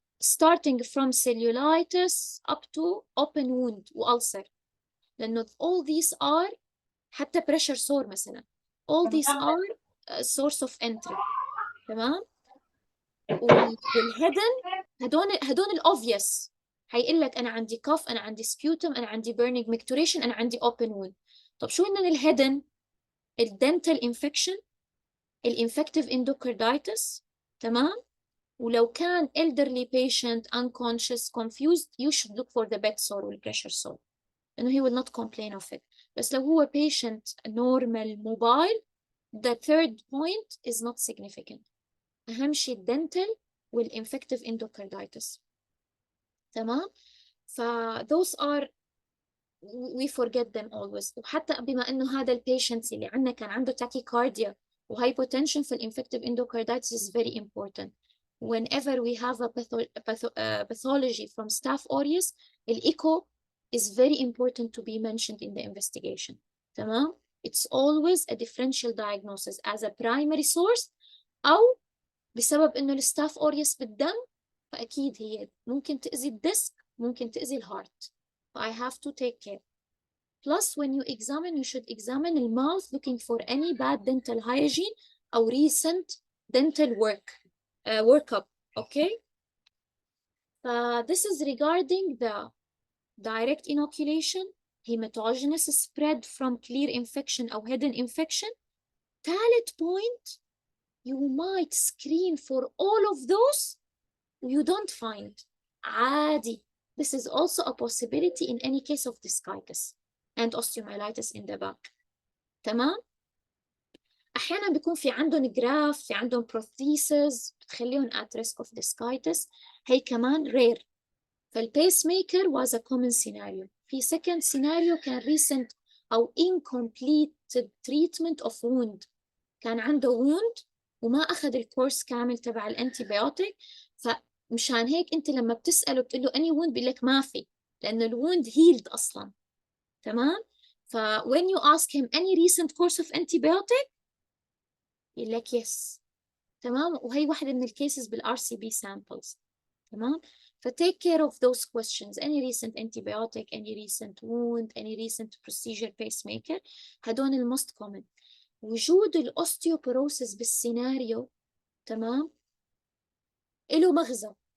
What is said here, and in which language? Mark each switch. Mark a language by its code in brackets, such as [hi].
[en] starting from cellulitis up to open wound وulcer. لأنه all these are [ar] حتى [en] pressure sore مثلا, all these are a source of entry. [ar] تمام. والهيدن هدول الأوبفيوس, هيقول لك أنا عندي cough, أنا عندي sputum, أنا عندي burning micturition, أنا عندي open wound. طب شو هن الهيدن؟ الدنتال infection, الانفكتيف endocarditis. تمام. [en] ولو كان elderly patient unconscious confused, you should look for the bed sore وال pressure sore, [ar] لأنه [en] he will not complain of it. [ar] بس لو هو [en] patient normal mobile, the third point is not significant. [ar] أهم شيء الدنتال والinfective endocarditis. تمام. [en] ف those are we forget them always. [ar] وحتى بما إنه هذا البيشنت اللي عندنا كان عنده tachycardia وhypotension, فالinfective endocarditis [en] is very important. Whenever we have a pathology from Staph aureus, الإيكو is very important to be mentioned in the investigation. [ar] تمام. [en] It's always a differential diagnosis as a primary source, [ar] أو بسبب إنه الستاف أوريوس بالدم, فأكيد هي ممكن تأذي الديسك, ممكن تأذي الهارت. [en] I have to take care. Plus, when you examine, you should examine the mouth looking for any bad dental hygiene or recent dental workup. Okay? This is regarding the direct inoculation, hematogenous spread from clear infection or hidden infection. Third point, you might screen for all of those you don't find. [ar] عادي. [en] This is also a possibility in any case of discitis and osteomyelitis in the back. [ar] تمام. أحيانا بيكون في عندهم graft, في عندهم prosthesis بتخليهم [en] at risk of discitis. [ar] هي كمان rare. [en] فالpacemaker was a common scenario. في second scenario كان recent أو incomplete treatment of wound. [ar] كان عنده wound وما أخذ الكورس كامل تبع الانتيبيوتيك, فمشان هيك أنت لما بتسأله بتقول له [en] any wound [ar] بيقول لك ما في, لأنه الwound healed أصلاً. تمام. [en] when you ask him any recent course of antibiotic [ar] يقول لك [en] yes. [ar] تمام. وهي واحدة من الكيسز بالRCB samples. [en] تمام. take care of those questions, any recent antibiotic, any recent wound, any recent procedure pacemaker. [ar] هدول الموست common. وجود الأوستيوبروسيس بالسيناريو, تمام, له مغزى.